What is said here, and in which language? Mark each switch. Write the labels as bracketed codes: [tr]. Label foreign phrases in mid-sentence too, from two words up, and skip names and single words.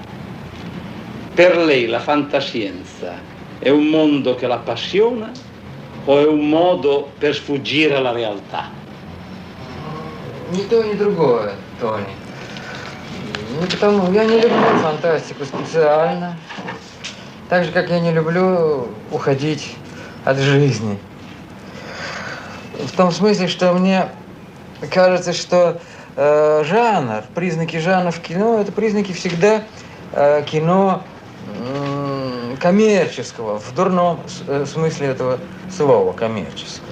[it] Per lei la fantascienza è un mondo che la appassiona o è un modo per sfuggire alla realtà? [ru] Ни то, ни другое, Тони. Ну, потому я не люблю фантастику специально. Так же, как я не люблю уходить от жизни. В том смысле, что мне кажется, что жанр, признаки жанра в кино, это признаки всегда кино коммерческого, в дурном смысле этого слова, коммерческого.